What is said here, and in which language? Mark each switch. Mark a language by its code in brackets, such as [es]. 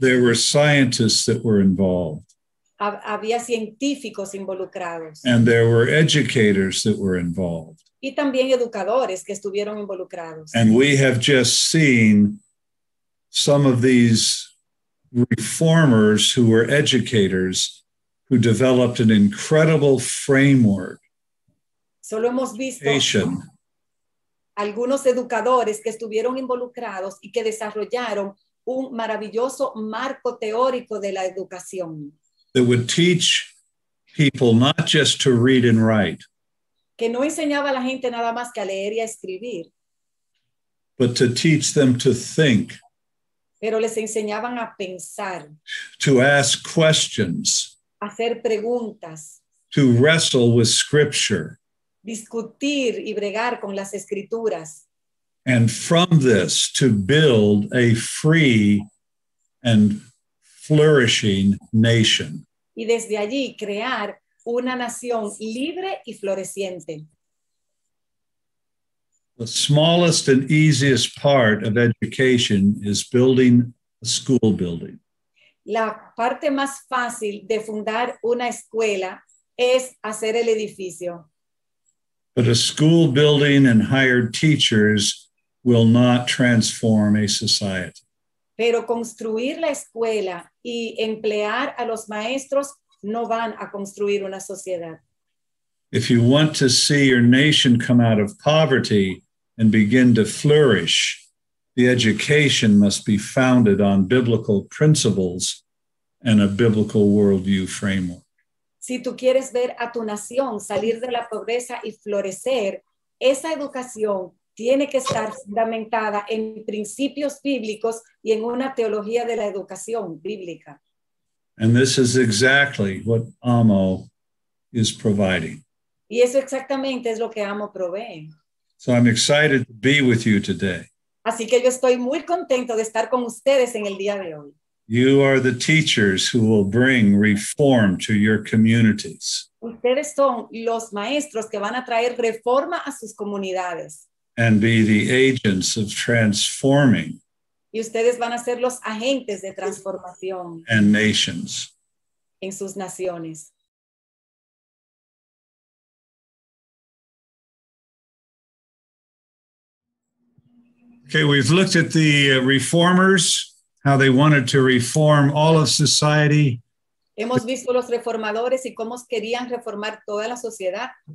[en] There were scientists that were involved. [es] Había científicos involucrados. [en] And there were educators that were involved. [es] Y también educadores que estuvieron involucrados. [en] And we have just seen some of these reformers who were educators who developed an incredible framework. [es] Solo hemos visto algunos educadores que estuvieron involucrados y que desarrollaron un maravilloso marco teórico de la educación. [en] That would teach people not just to read and write, [es] que no enseñaba a la gente nada más que a leer y a escribir, [en] but to teach them to think, [es] pero les enseñaban a pensar, [en] to ask questions, [es] a hacer preguntas, [en] to wrestle with Scripture. [es] discutir y bregar con las escrituras. [en] And from this, to build a free and flourishing nation. [es] Y desde allí crear una nación libre y floreciente. [en] The smallest and easiest part of education is building a school building. [es] La parte más fácil de fundar una escuela es hacer el edificio. [en] But a school building and hired teachers will not transform a society. [es] Pero construir la escuela y emplear a los maestros no van a construir una sociedad. [en] If you want to see your nation come out of poverty and begin to flourish, the education must be founded on biblical principles and a biblical worldview framework. [es] Si tú quieres ver a tu nación salir de la pobreza y florecer, esa educación tiene que estar fundamentada en principios bíblicos y en una teología de la educación bíblica. [en] And this is exactly what AMO is providing. [es] Y eso exactamente es lo que AMO provee. [en] So I'm excited to be with you today. [es] Así que yo estoy muy contento de estar con ustedes en el día de hoy. [en] You are the teachers who will bring reform to your communities. [es] Ustedes son los maestros que van a traer reforma a sus comunidades. [en] And be the agents of transforming. [es] Y ustedes van a ser los agentes de transformación. [en] And nations. [es] En sus naciones. [en] Okay, we've looked at the reformers, how they wanted to reform all of society. [es] Hemos visto los reformadores y cómo querían reformar toda la sociedad.